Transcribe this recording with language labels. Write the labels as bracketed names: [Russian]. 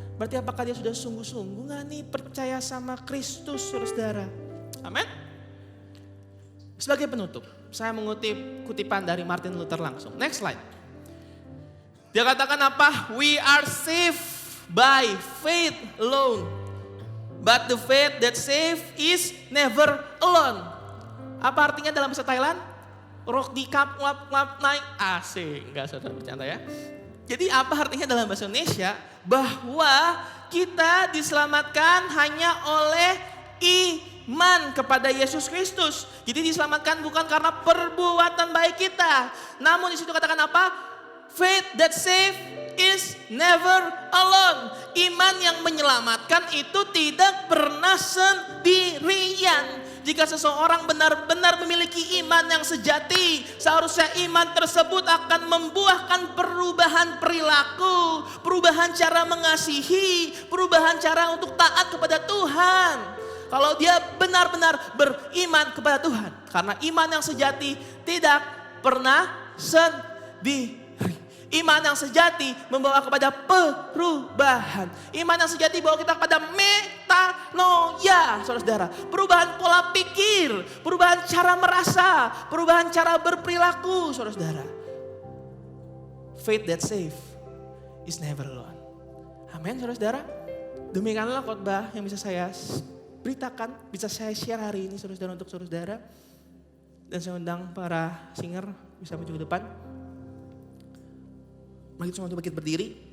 [Indonesian] Berarti apakah dia sudah sungguh-sungguh gak nih percaya sama Kristus saudara? Amin. Sebagai penutup, saya mengutip kutipan dari Martin Luther langsung. [English] Next slide. [Indonesian] Dia katakan apa? [English] We are saved by faith alone. But the faith that save is never alone. [Indonesian] Apa artinya dalam bahasa Thailand? [Thai] Rock di kap ngap naik. [Indonesian] Asik, enggak saudara bercanda ya. Jadi apa artinya dalam bahasa Indonesia? Bahwa kita diselamatkan hanya oleh iman kepada Yesus Kristus. Jadi diselamatkan bukan karena perbuatan baik kita. Namun di situ katakan apa? [English] Faith that save is never alone. [Indonesian] Iman yang menyelamatkan itu tidak pernah sendirian. Jika seseorang benar-benar memiliki iman yang sejati, seharusnya iman tersebut akan membuahkan perubahan perilaku, perubahan cara mengasihi, perubahan cara untuk taat kepada Tuhan. Kalau dia benar-benar beriman kepada Tuhan. Karena iman yang sejati tidak pernah sendiri. Iman yang sejati membawa kepada perubahan. Iman yang sejati bawa kita kepada metanoia, saudara-saudara. Perubahan pola pikir, perubahan cara merasa, perubahan cara berperilaku, saudara-saudara. [English] Faith that save is never alone. [Indonesian] Amin, saudara-saudara. Demikianlah khotbah yang bisa saya beritakan, bisa saya share hari ini saudara-saudara untuk saudara. Dan saya undang para singer bisa maju ke depan. Mari semua untuk bangkit berdiri.